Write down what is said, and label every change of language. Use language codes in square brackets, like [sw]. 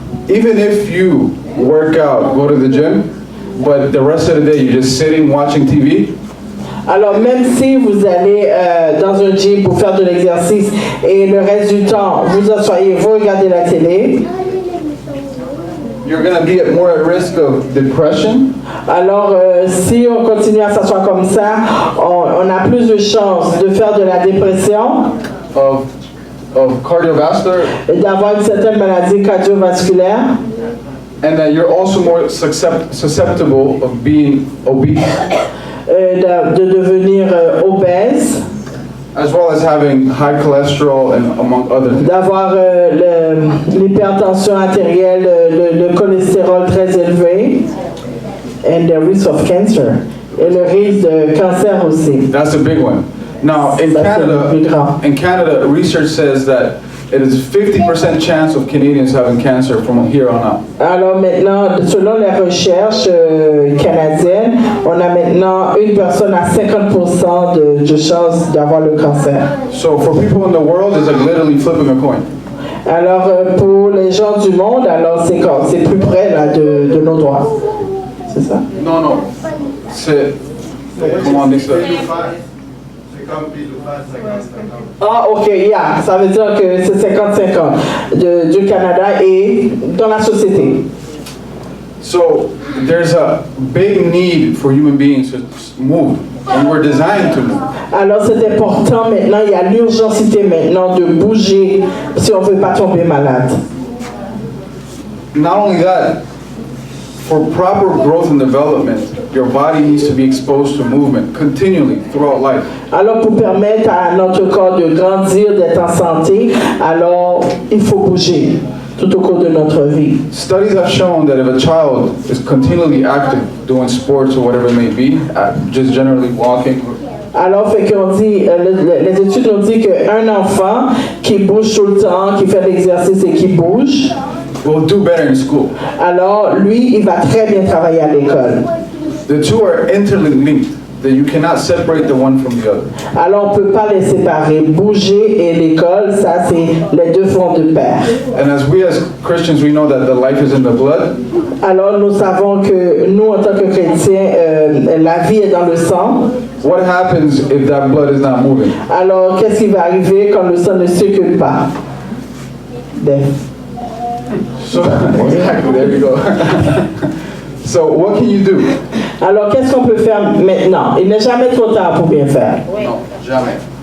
[en] Even if you work out, go to the gym, but the rest of the day you're just sitting watching TV. [fr] Alors, même si vous allez dans un gym pour faire de l'exercice et le reste du temps, vous asseyez, vous regardez la télé, [en] you're going to be more at risk of depression. [fr] Alors, si on continue à s'asseoir comme ça, on a plus de chances de faire de la dépression, [en] of cardiovascular, [fr] et d'avoir une certaine maladie cardiovasculaire, [en] and that you're also more susceptible of being obese. [fr] De devenir obèse, [en] as well as having high cholesterol and among other things. [fr] D'avoir l'hypertension artérielle, le cholestérol très élevé, [en] and the risk of cancer, [fr] et le risque de cancer aussi. [en] That's a big one. Now, in Canada, research says that it is 50% chance of Canadians having cancer from here on out. [fr] Alors maintenant, selon les recherches canadiennes, on a maintenant une personne à 50% de chance d'avoir le cancer. [en] So for people in the world, it's like literally flipping a coin. [fr] Alors pour les gens du monde, alors c'est plus près là de nos doigts. C'est ça? Non. C'est comment on dit ça? Ah, ok, yeah. Ça veut dire que c'est 50-50 du Canada et dans la société. [en] So there's a big need for human beings to move, and we're designed to move. [fr] Alors c'est important maintenant, il y a l'urgentité maintenant de bouger si on ne veut pas tomber malade. [en] not only that, for proper growth and development, your body needs to be exposed to movement continually throughout life. [fr] Alors, pour permettre à notre corps de grandir, d'être en santé, alors il faut bouger tout au cours de notre vie. [en] Studies have shown that if a child is continually active, doing sports or whatever it may be, just generally walking, [fr] Alors, fait qu'on dit, les études nous disent qu'un enfant qui bouge tout le temps, qui fait l'exercice et qui bouge, [en] will do better in school. [fr] alors lui, il va très bien travailler à l'école. [en] The two are interlinked, that you cannot separate the one from the other. [fr] Alors, on ne peut pas les séparer. Bouger et l'école, ça, c'est les deux font de pair. [en] And as Christians, we know that the life is in the blood. [fr] Alors, nous savons que nous, en tant que chrétiens, la vie est dans le sang. [en] What happens if that blood is not moving? [fr] Alors, qu'est-ce qui va arriver quand le sang ne circule pas? [en] So, exactly, there you go. So, what can you do? [fr] Alors, qu'est-ce qu'on peut faire maintenant? Il n'est jamais trop tard pour bien faire. Non, jamais.